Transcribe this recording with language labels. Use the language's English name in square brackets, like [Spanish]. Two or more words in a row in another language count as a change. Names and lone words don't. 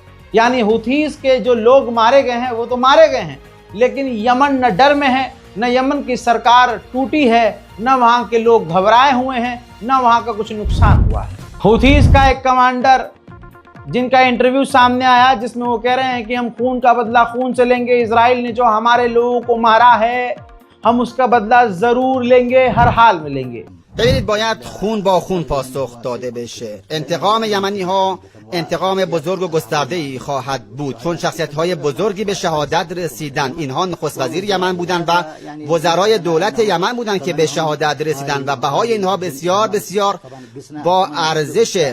[Hindi] यानी हूथीस के जो लोग मारे गए हैं वो तो मारे गए हैं, लेकिन यमन न डर में है, न यमन की सरकार टूटी है, न वहां के लोग घबराए हुए हैं, न वहां का कुछ नुकसान हुआ है। हूथीस का एक कमांडर जिनका इंटरव्यू सामने आया, जिसमें वो कह रहे हैं कि हम खून का बदला खून से लेंगे, इजराइल ने जो हमारे लोगों को मारा है हम उसका बदला जरूर लेंगे, हर हाल में लेंगे। [Persian] ببینید باید خون با خون پاسخ داده بشه. انتقام یمنی ها انتقام بزرگ و گسترده‌ای خواهد بود، چون شخصیت‌های بزرگی به شهادت رسیدن. اینها نخست وزیر یمن بودند و وزرای دولت یمن بودند که به شهادت رسیدند و بهای اینها بسیار بسیار با ارزش.